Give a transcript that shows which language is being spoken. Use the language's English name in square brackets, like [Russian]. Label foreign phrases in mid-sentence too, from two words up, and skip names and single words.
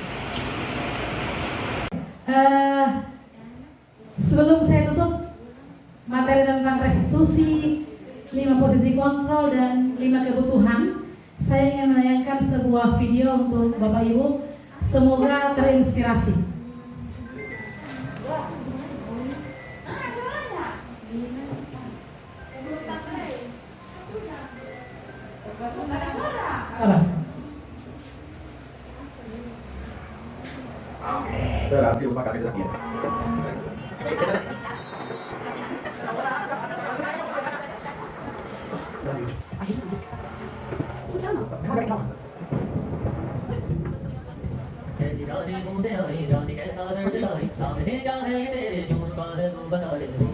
[Indonesian] Sebelum saya tutup materi tentang restitusi, 5 posisi kontrol dan 5 kebutuhan, saya ingin menayangkan sebuah video untuk Bapak Ibu. Semoga terinspirasi. Sabar. [Portuguese] Será que eu vou pagar aqui? [Hindi] ऐसी जाने बूंदे आई जाने कैसा दर्द लाई सामने क्या है तेरे जोर का है तू बता दे